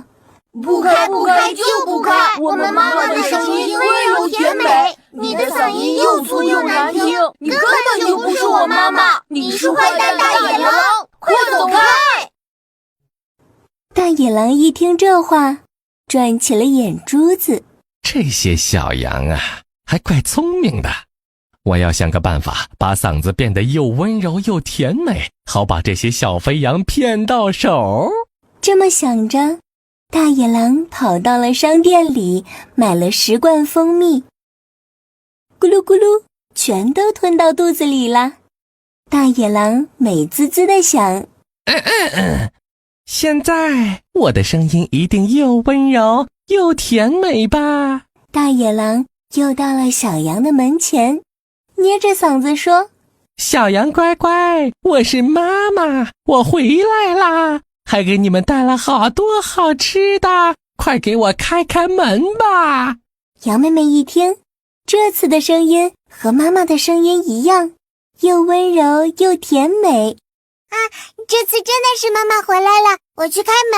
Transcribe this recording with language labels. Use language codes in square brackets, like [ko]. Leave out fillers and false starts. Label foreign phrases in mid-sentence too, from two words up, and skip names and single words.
[zh] 不開不開就不開，我們媽媽的聲音溫柔甜美，你的嗓音又粗又難聽，你根本就不是我媽媽，你是壞蛋大野狼，快走開！大野狼一聽這話，轉起了眼珠子。這些小羊啊，還怪聰明的。我要想個辦法，把嗓子變得又溫柔又甜美，好把這些小肥羊騙到手。這麼想着，大野狼跑到了商店裡，買了10罐蜂蜜，咕嚕咕嚕，全都吞到肚子裡了。大野狼美滋滋地想： 現在我的聲音一定又溫柔又甜美吧。大野狼又到了小羊的門前，捏着嗓子說： 小羊乖乖，我是媽媽，我回來啦，還給你們帶了好多好吃的，快給我開開門吧。羊妹妹一聽，這次的聲音和媽媽的聲音一樣，又溫柔又甜美。這次真的是媽媽回來了，我去開門。